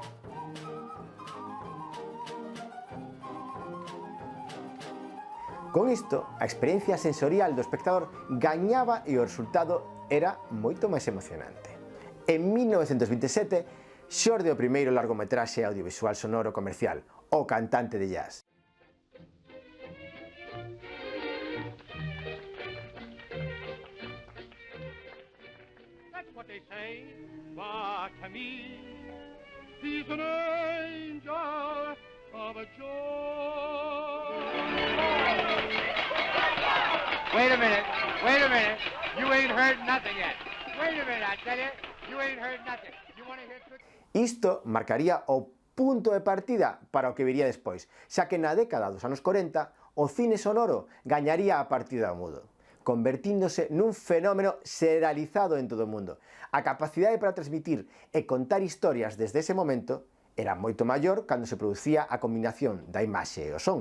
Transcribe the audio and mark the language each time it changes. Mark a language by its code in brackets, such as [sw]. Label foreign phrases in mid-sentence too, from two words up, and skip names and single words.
[gl] Con isto, a experiencia sensorial do espectador gañaba e o resultado era moito máis emocionante. En 1927, xorde o primeiro largometraxe audiovisual sonoro comercial, O cantante de jazz. [en] What they say, but to me, he's an angel of a joy. Wait a minute, you ain't heard nothing yet. Wait a minute, I tell you ain't heard nothing. You want to hear good... [gl] Isto marcaría o punto de partida para o que viría despois, xa que na década dos anos 40 o cine sonoro gañaría a partida do mudo, convertíndose nun fenómeno xeralizado en todo o mundo. A capacidade para transmitir e contar historias desde ese momento era moito maior cando se producía a combinación da imaxe e o son.